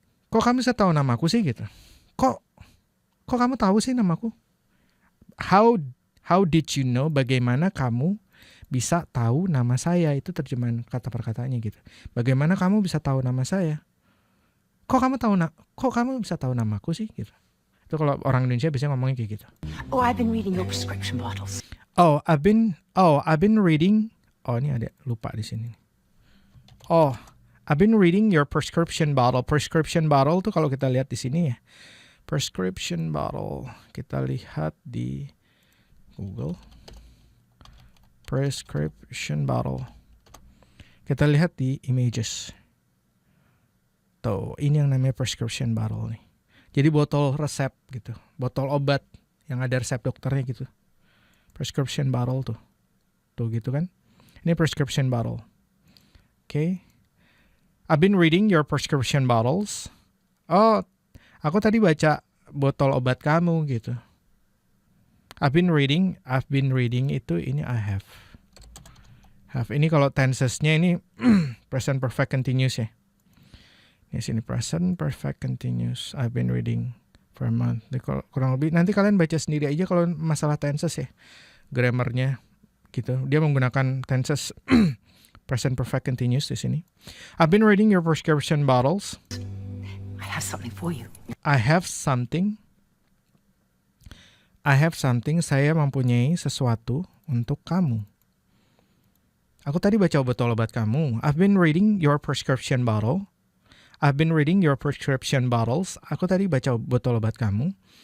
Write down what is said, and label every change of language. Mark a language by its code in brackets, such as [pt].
[id] Kok kamu bisa tahu namaku sih gitu? Kok kamu tahu sih namaku? [en] How did you know? [id] Bagaimana kamu bisa tahu nama saya? Itu terjemahan kata perkataannya gitu. Bagaimana kamu bisa tahu nama saya? Kok kamu bisa tahu namaku sih gitu? Itu kalau orang Indonesia biasanya ngomongnya kayak gitu. [en] Oh, I've been reading your prescription bottles. I've been reading. [id] Oh, ini ada lupa di sini. [en] I've been reading your prescription bottle. [id] Prescription bottle tuh kalau kita lihat di sini ya. Prescription bottle. Kita lihat di Google. Prescription bottle. Kita lihat di images. Tuh, ini yang namanya prescription bottle nih. Jadi botol resep gitu. Botol obat yang ada resep dokternya gitu. Prescription bottle tuh. Tuh gitu kan. Ini prescription bottle. Okay. [en] I've been reading your prescription bottles. [id] Oh, aku tadi baca botol obat kamu gitu. [en] I've been reading [id] itu ini I have. Ini kalau tensesnya ini present perfect continuous ya. Ini sini [en] present perfect continuous. I've been reading for a month. [id] Kurang lebih nanti kalian baca sendiri aja kalau masalah tenses ya. Grammarnya gitu. Dia menggunakan tenses present perfect continuous di sini. [en] I've been reading your prescription bottles. I have something for you. I have something. [id] Saya mempunyai sesuatu untuk kamu. Aku tadi baca botol obat kamu. [en] I've been reading your prescription bottle. I've been reading your prescription bottles. [id] Aku tadi baca botol obat kamu.